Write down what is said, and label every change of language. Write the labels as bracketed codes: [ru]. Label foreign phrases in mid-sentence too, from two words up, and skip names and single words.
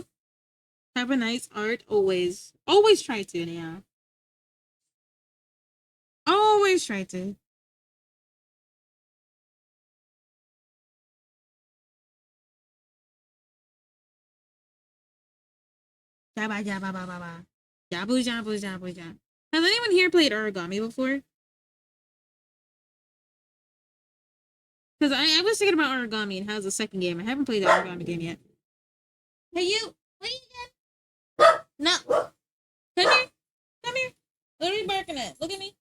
[en] Have a nice art always. Always try to, yeah. Always try to. Jabba jabba ba ba ba. Jabu. Has anyone here played origami before? Because I was thinking about origami and how's the second game. I haven't played the origami game yet. Hey you! What are you doing? No! Come here! What are we barking at? Look at me!